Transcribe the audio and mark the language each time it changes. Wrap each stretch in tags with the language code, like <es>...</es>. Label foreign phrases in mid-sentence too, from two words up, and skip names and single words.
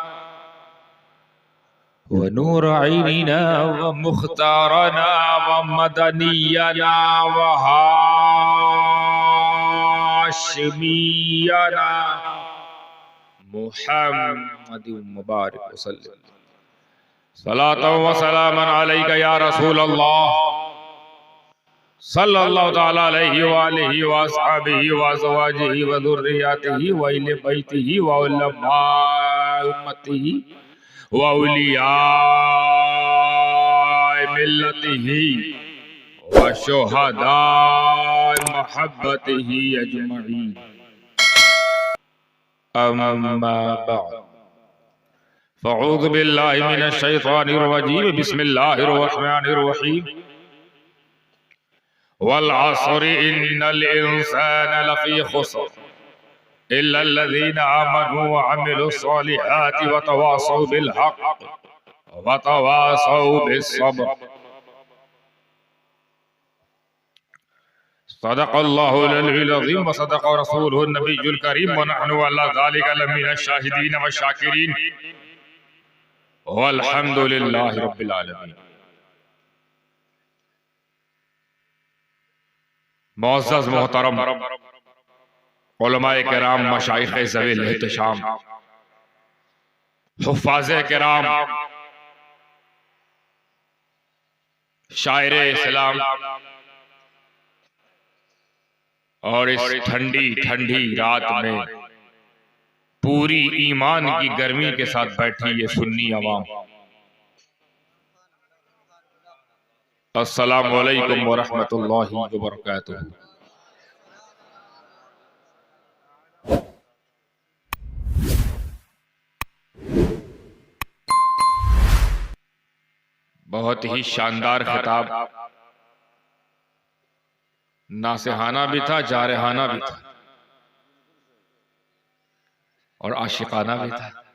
<ar>و نور عيننا و مختارنا و مدنينا و هاشمينا محمد مبارك وسلم صلاة و سلاما عليك يا رسول الله صلى الله تعالى عليه و آله و أصحابه و أزواجه و ذريته و أهل بيته و علماء أمته و أولياء ملته و شهداء محبته أجمعين أما بعد فأعوذ بالله من الشيطان الرجيم بسم الله الرحمن الرحيم والعصر إن الإنسان لفي خسر إلا الذين آمنوا وعملوا الصالحات وتواصوا بالحق وتواصوا بالصبر صدق الله العلي العظيم وصدق رسوله النبي الكريم ونحن على ذلك لمن الشاهدين والشاكرين والحمد لله رب العالمين.</ar> <ur>معزز محترم علمائے کرام، مشائخ ذوی الاحتشام، حفاظ کرام, شاعر اسلام اور اس ٹھنڈی ٹھنڈی رات میں پوری ایمان کی گرمی کے ساتھ بیٹھی یہ سنی عوام,</ur> <ar>السلام عليكم ورحمة الله وبركاته.</ar> <ur>بہت ہی شاندار خطاب، ناصحانہ بھی تھا، جارحانہ بھی تھا اور عاشقانہ بھی تھا.</ur>